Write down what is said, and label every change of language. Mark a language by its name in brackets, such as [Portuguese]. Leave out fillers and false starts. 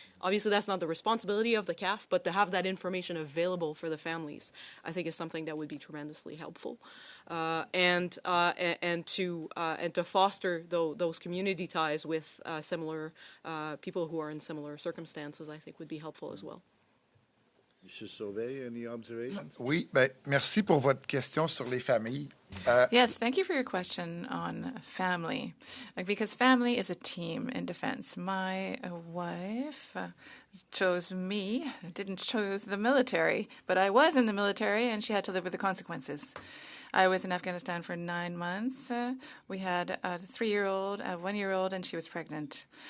[English] Obviously, that's not the responsibility of the CAF, but to have that information available for the families, I think, is something that would be tremendously helpful. And to foster those community ties with similar people who are in similar circumstances, I think, would be helpful as well. Monsieur Sauvé, any observations? [French] Oui, ben, merci pour votre question sur les familles. [English] Yes, thank you for your question on family. Because family is a team in defense. My wife chose me, didn't choose the military, but I was in the military and she had to live with the consequences. I was in Afghanistan for 9 months. We had a 3-year-old, a 1-year-old, and she was pregnant.